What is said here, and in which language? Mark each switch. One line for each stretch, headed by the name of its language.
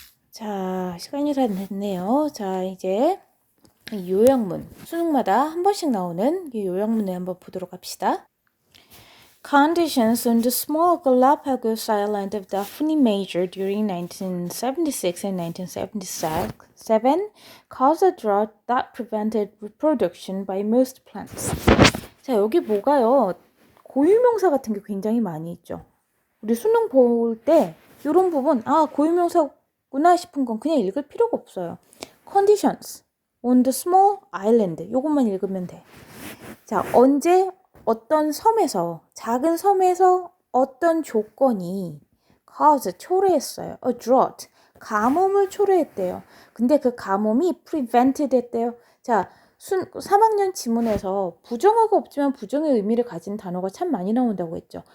Korean: 자, 시간이 다 됐네요. 자, 이제 이 요약문, 수능마다 한 번씩 나오는 이 요약문을 한번 보도록 합시다.
English: Conditions on the small Galapagos island of Daphne Major during 1976 and 1977 caused a drought that prevented reproduction by most plants.
Korean: 자, 여기 뭐가요? 고유명사 같은 게 굉장히 많이 있죠. 우리 수능 볼 때 이런 부분, 아, 고유명사구나 싶은 건 그냥 읽을 필요가 없어요.
English: Conditions on the small island.
Korean: 요것만 읽으면 돼. 자, 언제 어떤 섬에서, 작은 섬에서 어떤 조건이 cause, 초래했어요.
English: A drought,
Korean: 가뭄을 초래했대요. 근데 그 가뭄이 prevented 했대요. 자, 3학년 지문에서 부정어가 없지만 부정의 의미를 가진 단어가 참 많이 나온다고 했죠.